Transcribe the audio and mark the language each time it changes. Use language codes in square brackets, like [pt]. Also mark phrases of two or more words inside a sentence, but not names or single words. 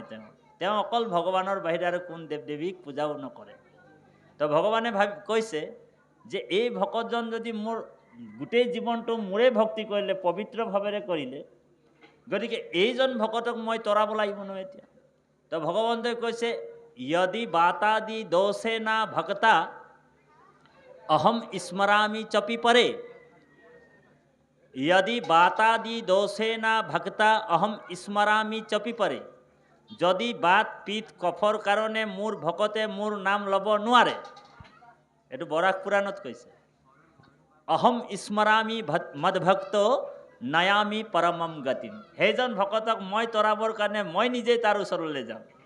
[as] তেওঁ অকল ভগৱানৰ বাহিৰে আৰু কোন দেৱ দেৱীক পূজাও নকৰে। তো ভগৱানে কৈছে যে এই ভকতজন যদি মোৰ গোটেই জীৱনটো মোৰে ভক্তি কৰিলে, পবিত্ৰ ভাৱেৰে কৰিলে, গতিকে এইজন ভকতক মই তৰাব লাগিব নহয় এতিয়া। তো ভগৱন্তই কৈছে [sa] यदि बातादि दोषेना भक्ता अहम स्मरामि चपि परे, यदि बातादि दोषेना भक्ता अहम स्मरामि चपि परे। [as] যদি বাত পিত কফৰ কাৰণে মোৰ ভকতে মোৰ নাম ল'ব নোৱাৰে, এইটো বৰাক পুৰাণত কৈছে, [sa] অহম স্মৰামি মদভক্ত নয়ামি পৰমম গতিম। [as] সেইজন ভকতক মই তৰাবৰ কাৰণে মই নিজেই তাৰ ওচৰলৈ যাম।